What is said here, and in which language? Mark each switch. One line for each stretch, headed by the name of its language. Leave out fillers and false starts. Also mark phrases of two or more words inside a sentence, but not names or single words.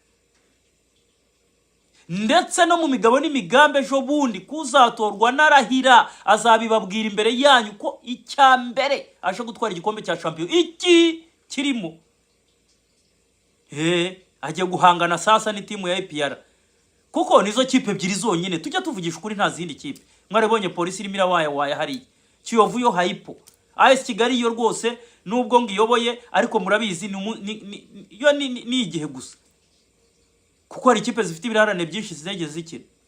Kinyarwanda: Ndetse no mu migabo n'imigambe ejo bundi kuzatorwa narahira azabibabwira imbere yanyu ko icyambere aje gutwara igikombe cya shampiyona iki kirimo. Agiye guhangana sasa ni timu ya APR, kuko nizo kipe ebyiri zonyine tujya tuvugisha ukuri, nta zindi kipe. Mwarebonye polisi irimo irawaya hari Kiyovu yo haipo, AS Kigali yo rwose nubwo ngiyoboye ariko murabizi ni igihe gusa kuko hari ikipe zifite ibirarane byinshi zigeze zikira.